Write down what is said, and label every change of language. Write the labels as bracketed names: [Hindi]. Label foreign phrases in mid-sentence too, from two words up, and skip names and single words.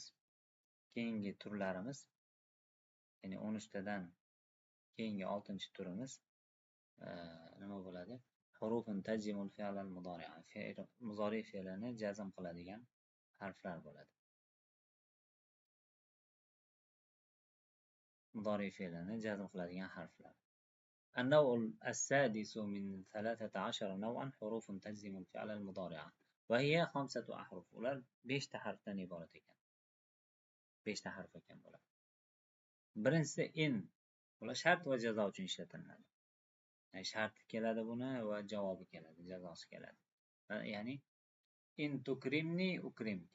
[Uzbek] keyingi turlarimiz, ya'ni 13 tadan keyingi 6-turimiz nima bo'ladi? [Arabic] حروف تجزم الفعل المضارع. [Uzbek] Mudori fe'lini jazm qiladigan harflar bo'ladi. Mudori fe'lini jazm qiladigan harflar. [Arabic] النوع السادس من 13 نوعا حروف تجزم الفعل المضارع وهي 5 أحرف. [Uzbek] ular 5 ta harfdan iborat ekan. 5 ta harf ekan bular. Birinchisi in. Bular shart va jazo uchun ishlatiladi. Ya'ni sharti keladi buni va javobi keladi, jazosi keladi. Ya'ni [Arabic] إن تكرمني أكرمك.